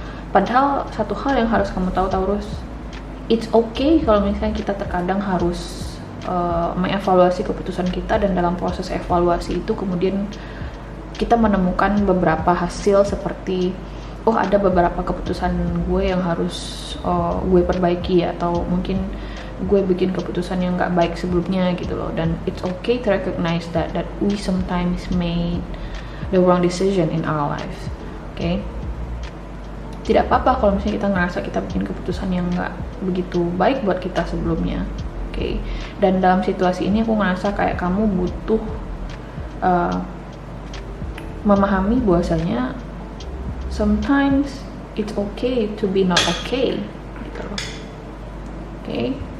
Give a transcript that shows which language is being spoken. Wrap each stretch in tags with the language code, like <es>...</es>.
<id>Padahal satu hal yang harus kamu tahu Taurus,</id> <en>it's okay</en> <id>kalau misalnya kita terkadang harus mengevaluasi keputusan kita, dan dalam proses evaluasi itu kemudian kita menemukan beberapa hasil seperti, oh ada beberapa keputusan gue yang harus gue perbaiki, atau mungkin gue bikin keputusan yang gak baik sebelumnya gitu loh.</id> <en>Dan it's okay to recognize that we sometimes made the wrong decision in our life.</en> <id>Oke? Tidak apa-apa kalau misalnya kita ngerasa kita bikin keputusan yang gak begitu baik buat kita sebelumnya. Oke? Dan dalam situasi ini aku ngerasa kayak kamu butuh memahami bahwasanya</id> <en>sometimes it's okay to be not okay</en> <id>gitu loh. Oke?</id>